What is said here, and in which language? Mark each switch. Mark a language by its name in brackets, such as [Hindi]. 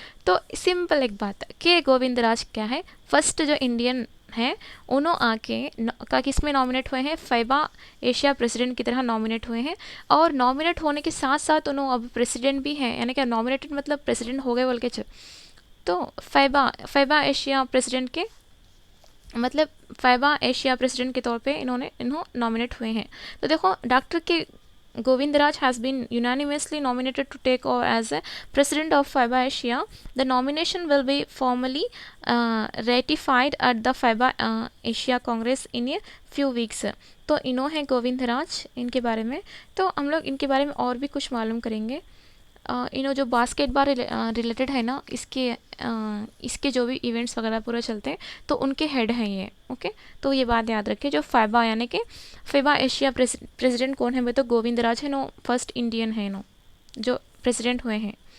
[Hindi] तो सिंपल एक बात, के गोविंदराज क्या है, फर्स्ट जो इंडियन है, उन्होंने आके किस में नॉमिनेट हुए हैं, फीबा एशिया प्रेसिडेंट की तरह नॉमिनेट हुए हैं। और नॉमिनेट होने के साथ साथ उन्होंने अब प्रेसिडेंट भी हैं, यानी कि नॉमिनेटेड मतलब प्रेसिडेंट हो गए बोल के। तो फीबा एशिया प्रेसिडेंट के मतलब फीबा एशिया प्रेसिडेंट के तौर पे इन्हों नॉमिनेट हुए हैं। तो देखो, [English] Doctor K Govindaraj has been unanimously nominated to take over as a president of FIBA Asia. The nomination will be formally ratified at the FIBA Asia Congress in a few weeks. [Hindi] तो इन्हों हैं गोविंदराज, इनके बारे में। तो हम लोग इनके बारे में और भी कुछ मालूम करेंगे। इन्हों जो बास्केटबॉल रिलेटेड है ना, इसके जो भी इवेंट्स वगैरह पूरा चलते हैं, तो उनके हेड हैं ये। ओके, तो ये बात याद रखिए। जो फीबा यानी कि फीबा एशिया प्रेसिडेंट कौन है, वो तो गोविंदराज है, नो फर्स्ट इंडियन है नो जो प्रेसिडेंट हुए हैं।